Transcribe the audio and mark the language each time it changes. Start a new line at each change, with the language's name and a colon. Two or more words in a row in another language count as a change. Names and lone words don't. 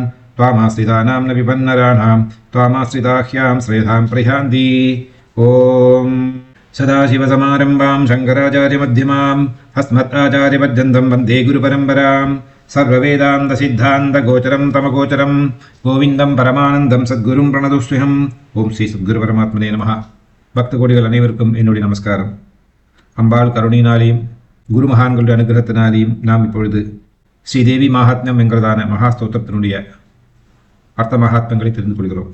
Sanskrit: त्वामाश्रितानां न विपन्नराणां त्वामाश्रिताह्यां श्रेधां प्रयान्ति. ॐ सदाशिवसमारम्भां शङ्कराचार्यमध्यमाम् अस्मदाचार्यपर्यन्तं वन्दे गुरुपरम्पराम्. सर्ववेदान्तसिद्धान्तगोचरं तमगोचरं गोविन्दं परमानन्दं सद्गुरुं प्रणतोऽस्म्यहम्. ॐ श्री सद्गुरु परमात्मने नमः.
Tamil: பக்த கோடிகள் அனைவருக்கும் என்னுடைய நமஸ்காரம். அம்பாள் கருணையினாலேயும் குரு மகான்களுடைய அனுகிரகத்தினாலேயும் நாம் இப்பொழுது ஸ்ரீதேவி மகாத்மியம் என்கிறதான மகாஸ்தோத்திரத்தினுடைய அர்த்த மகாத்மங்களை தெரிந்து கொள்கிறோம்.